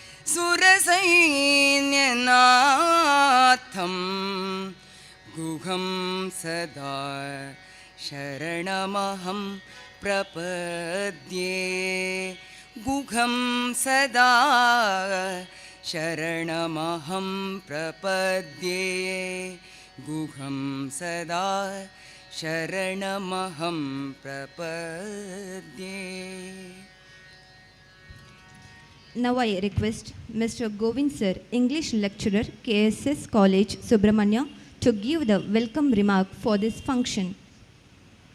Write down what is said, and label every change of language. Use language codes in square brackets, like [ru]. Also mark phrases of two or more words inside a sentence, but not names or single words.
[sa] ಸುರಸೈನ್ಯನಾಥಂ ಗುಹಂ ಸದಾ ಶರಣಮಹಂ ಪ್ರಪದ್ಯೆ ಗುಹಂ ಸದಾ ಶರಣಮಹಂ ಪ್ರಪದ್ಯೆ ಗುಹಂ ಸದಾ ಶರಣಮಹಂ ಪ್ರಪದ್ಯೆ. [en] Now I request Mr. Govind sir, English lecturer, KSS College Subramanya, to give the welcome remark for this function.